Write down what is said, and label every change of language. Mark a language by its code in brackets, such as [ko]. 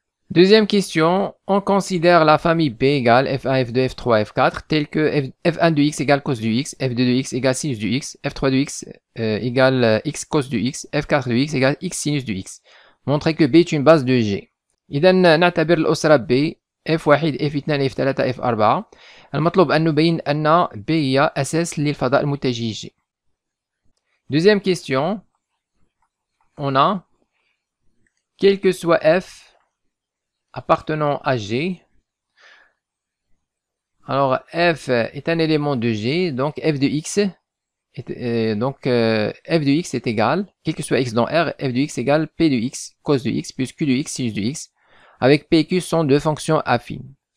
[fr] Deuxième question, on considère la famille B égale f1, f2, f3, f4 telle que f1 de x égale cos du x, f2 de x égale sinus du x, f3 de x égale x cos du x, f4 de x égale x sinus du x. Montrer que B est une base de G. [ar] إذا نعتبر الأسرة [fr] B f1, f2, f3, f4. [ar] المطلوب أن نبين أن B هي أساس للفضاء المتجه G. [fr] Deuxième question, on a quel que soit f appartenant à G. Alors f est un élément de G, donc f de x f de x est égal, quel que soit x dans R, f de x égale p de x cos de x plus q de x sinus de x, avec p et q sont deux fonctions affines.